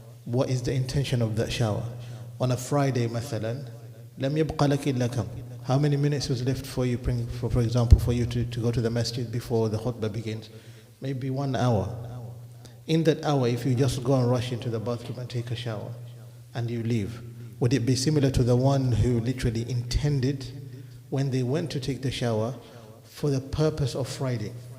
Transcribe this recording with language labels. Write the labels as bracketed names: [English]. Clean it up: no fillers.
[English] what is the intention of that shower? On a Friday, [Arabic] مثلا, لم يبقى لك إلا كم? [English] How many minutes was left for you, for example, for you to go to the masjid before the khutbah begins? Maybe 1 hour. In that hour, if you just go and rush into the bathroom and take a shower and you leave, would it be similar to the one who literally intended when they went to take the shower for the purpose of Friday?